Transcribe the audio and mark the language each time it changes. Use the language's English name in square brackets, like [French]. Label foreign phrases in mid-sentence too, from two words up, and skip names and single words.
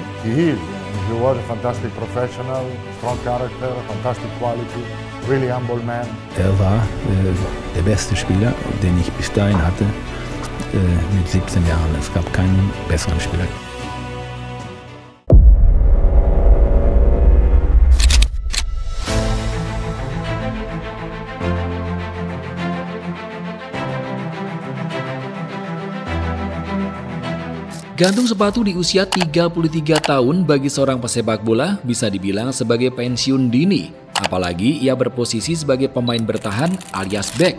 [English] He was a fantastic professional, strong character, fantastic quality, really humble man. [German] Er war der beste Spieler, den ich bis dahin hatte, mit 17 Jahren. Es gab keinen besseren Spieler. [Indonesian] Gantung sepatu di usia 33 tahun bagi seorang pesepak bola bisa dibilang sebagai pensiun dini, apalagi ia berposisi sebagai pemain bertahan alias back.